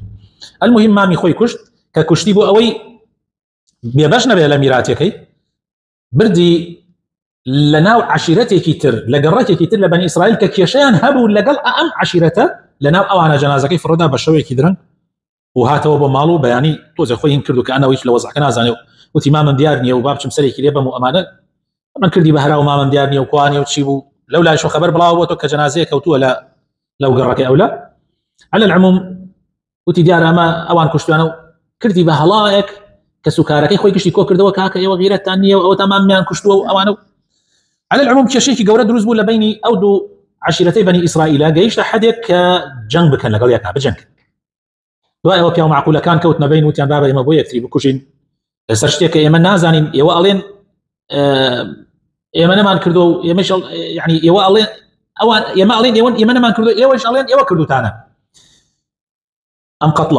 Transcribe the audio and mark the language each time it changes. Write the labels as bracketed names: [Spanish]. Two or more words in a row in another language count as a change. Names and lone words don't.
[Central Kurdish] المهم مامی خۆی کوشت کە کوشتی بۆ ئەوەی بێبەش نەبێت لە میراتەکەی، بردی لە ناو عشیرەتێکی تر لە گەڕەکێکی تر لە بەنی ئیسرائیل کە کێشەیان هەبوو لەگەڵ ئەم عشیرەتە، لە ناو ئەوانە جەنازەکەی فڕۆدا بە شەوێکی درەنگ و هاتەوە بۆ ماڵ و بەیانی تۆزە خۆی هین کرد و کە ئەنەوەیش لە وەزعەکە نازانێ و وتی مامم دیار نییە و با بچم سەرێکی لێ بەم و ئەمانە من کردی بە هەرا و مامم دیار نییە و کوانێ و چی بوو. لەو لایش خەبەر بڵاو بۆ تۆ کە جەنازەیە کەوتووە لەو گەڕەکەی ئەولا. [Arabic] على العموم [Central Kurdish] وتی دیار ئەمە ئەوان کوشتوانە و کردی بە هەڵایەک کە سوکارەکەی خۆی گشتی کۆ کردەوە کاکە ئێوە غیرەتتان نییە و ئەوە تامامیان کوشتووە و ئەوانە. [Arabic] على العموم [Central Kurdish] کێشەیەکی گەورە دروست بوو لە بینی ئەو دوو عشیرەتەی بەنی ئیسرائیلە، گەیشتە حدێک کە جەنگ بکەن لەگەڵ یەکا بجەنگ. دوای ئەوە پیاو معقولەکان کەوتنە بین وتیان بابە ئێمە بۆ یەکتری بکوژین لەسەر شتێک کە ئێمە نازانین، ئێوە ئەڵێن ئێمە نەمان کردو و ئێمەش یعنی ئێوە ئەڵێن ئەوان ئێمە ئەڵێن ئێمە نەمان کردو، ئێوەش ئەڵێن ئێوە کردوتانە ئەم قەتڵە.